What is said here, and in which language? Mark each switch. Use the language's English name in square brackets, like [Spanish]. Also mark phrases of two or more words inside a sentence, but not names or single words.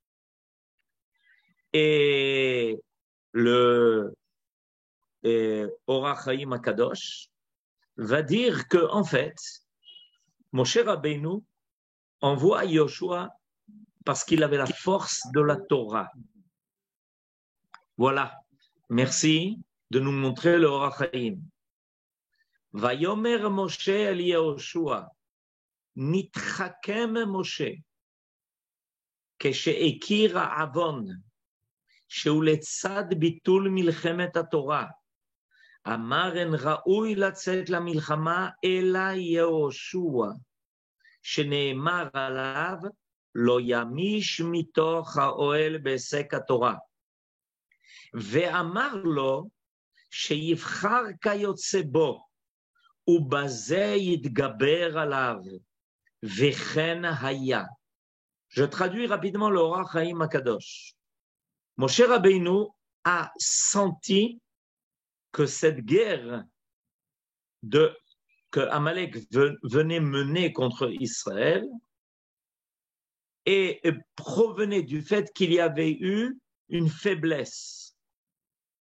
[French] Et le Orach Chaim HaKadosh va dire que, en fait, Moshe Rabbeinu envoie Yoshua parce qu'il avait la force de la Torah. Voilà. Merci de nous montrer le Orach Chaim. [Hebrew] ויאמר משה אל יהושע נתחכם משה, כשהכיר העוון, שהוא לצד ביטול מלחמת התורה, אמר אין ראוי לצאת למלחמה אלא יהושע, שנאמר עליו לא ימיש מתוך האוהל בהיסק התורה. ואמר לו שיבחר כיוצא בו, ובזה יתגבר עליו, וכן היה. [French] Je traduis rapidement le Orach Chaim HaKadosh. Moshe Rabbeinu a senti que cette guerre que Amalek venait mener contre Israël et provenait du fait qu'il y avait eu une faiblesse.